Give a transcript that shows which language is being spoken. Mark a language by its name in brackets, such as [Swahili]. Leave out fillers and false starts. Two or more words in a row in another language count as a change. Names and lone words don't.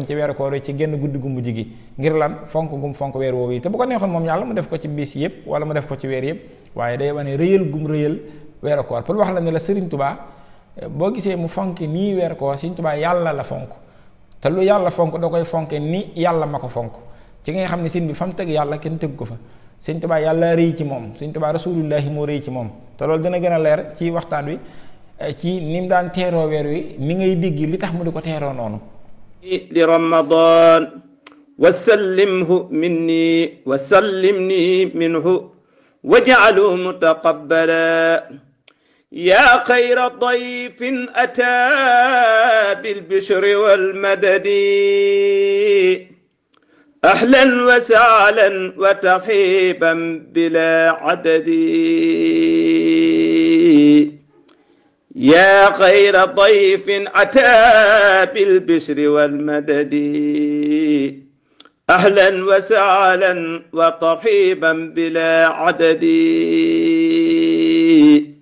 [Wolof] ci weeru koor wi ci genn guddi gu mujj gi ngir lan fonk gum fonk weer woowu yi te bu ko neexoon moom yàlla mu def ko ci bis yëpp wala mu def ko ci weer yëpp waaye day wane rëyal gum rëyal weeru koor pour wax la ne la Serigne Touba boo gisee mu fonk nii weeru koor Serigne Touba yàlla la fonk te lu yàlla fonk da koy fonke ni yàlla ma ko fonk ci nga xam ne sin bi fa mu teg yàlla kenn teg ko fa Serigne Touba yàlla rëy ci moom Serigne Touba rasulullahi moo rëy ci moom te loolu dina gën a leer ci waxtaan wi ci ni mu daan teeroo weer wi ni ngay dégg li tax mu di ko teeroo noonu [Arabic] لرمضان وسلمه مني وسلمني منه واجعله متقبلا يا خير ضيف أتى بالبشر وال مدد أهلا وسهلا وترحيبا بلا عدد يا خير ضيف أتى بالبشر والمدد أهلا وسهلا وترحيبا بلا عدد